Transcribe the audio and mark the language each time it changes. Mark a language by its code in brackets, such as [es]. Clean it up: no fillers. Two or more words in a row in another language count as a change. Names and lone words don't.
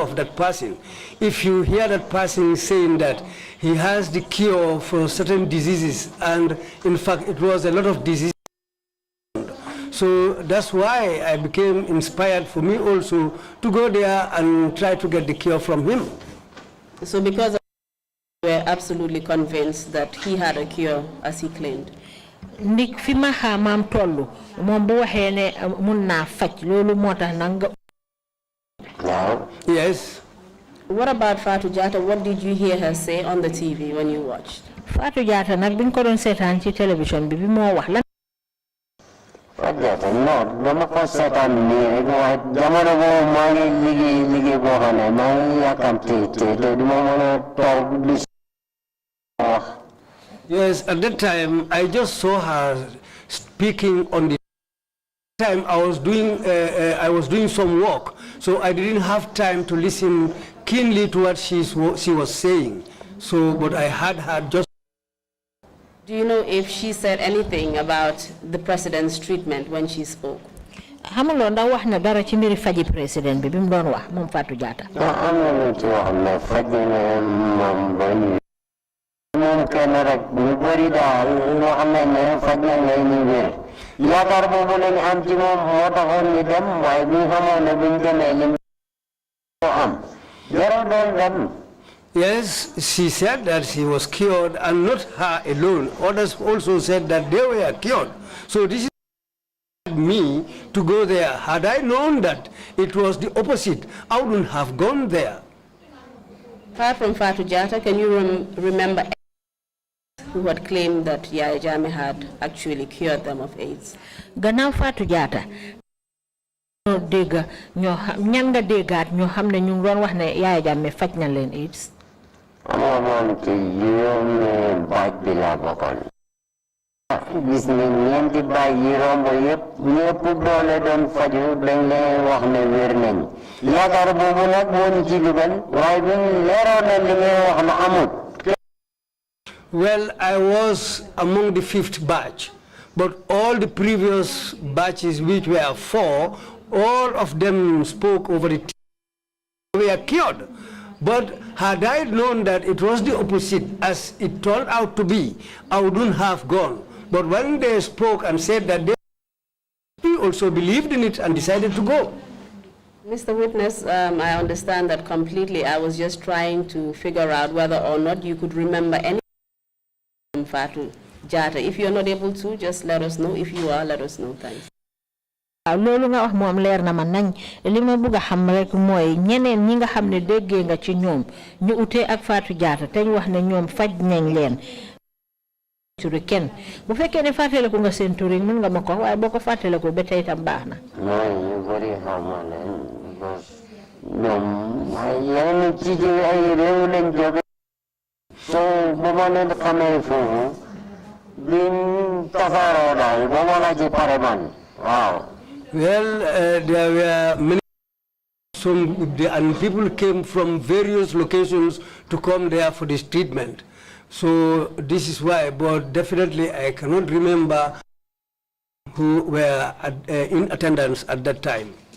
[en] of that person, if you hear that person saying that he has the cure for certain diseases, and in fact it was a lot of diseases, so that's why I became inspired for me also to go there and try to get the cure from him. So because you were absolutely convinced that he had a cure as he claimed? [wo] Ndik fi ma xamam tollu mom bu waxé né mën na fajj lolu motax nanga. [en] Yes. What about Fatou Jatta? What did you hear her say on the TV when you watched? [wo] Fatou Jatta nak biñ ko doon sétane ci télévision bi mo wax lan. Fatou Jatta no dama ko sétane ni rek way jamono bo ma ngi liggéey bo xamné ma ngi yakamti té duma mëna tok di wax. [en] Yes, at that time I just saw her speaking on the time I was doing some work, so I didn't have time to listen keenly to what she was saying. So, but I had her just. Do you know if she said anything about the president's treatment when she spoke? [wo] Xamuloo ndax wax na dara ci mbiri faji président bi mu doon wax moom Fatou Jatta. Am na lu ci wax ne faj na moom ba moom kenn rek ñu bëri daal loo xam ne faj na ngay ñu wér. Yaakaar boobu lañu am ci moom moo taxoon ñu dem waaye bu ñu xamoon ne buñ demee lim ko am jarul doon dem. [en] Yes, she said that she was cured, and not her alone. Others also said that they were cured. So this is me to go there. Had I known that it was the opposite, I wouldn't have gone there. Apart from Fatu Jata, can you remember who had claimed that Yaya Jammeh had actually cured them of AIDS? [wo] Gannaaw Fatu Jata dégg ñan nga déggaat ñoo xam ne ñu ngi doon wax ne Yaya Jammeh faj na leen AIDS. amoon ci juróom baaj bi laa bokkoon. gis nañ ñeenti baaj yi romb yëpp ñëpp doole doon faju dañ leen wax ne wér nañ. yaakaar boobu nag moo ñu ci dugal waaye bi leeroon na li ngay wax na amul. [en] Well, I was among the 5th batch, but all the previous batches, which were 4, all of them spoke over it. We were cured. But had I known that it was the opposite, as it turned out to be, I wouldn't have gone. But when they spoke and said that they also believed in it and decided to go. Mr. Witness, I understand that completely. I was just trying to figure out whether or not you could remember any from Fatu Jata. If you're not able to, just let us know. If you are, let us know. Thanks. [wo] Loolu nga wax moom leer na ma nañ li ma bëgg a xam rek mooy ñeneen ñi nga xam ne déggee nga ci ñoom ñu utee ak Fatu Jata te ñu wax ne ñoom faj nañ leen turi kenn bu fekkee ne fàttaliku nga seen turi mën nga ma ko waaye boo ko fàttaliku ba tey tam baax na. mooy ñu bëri xamal leen ñoom yeneen ci ay réew lañ jóge so bu ma leen xamee foofu biñ tasaaroo daal ba ma la ci pare man waaw. [en] Well, there were many and people came from various locations to come there for this treatment. So this is why, but definitely I cannot remember who were in attendance at that time.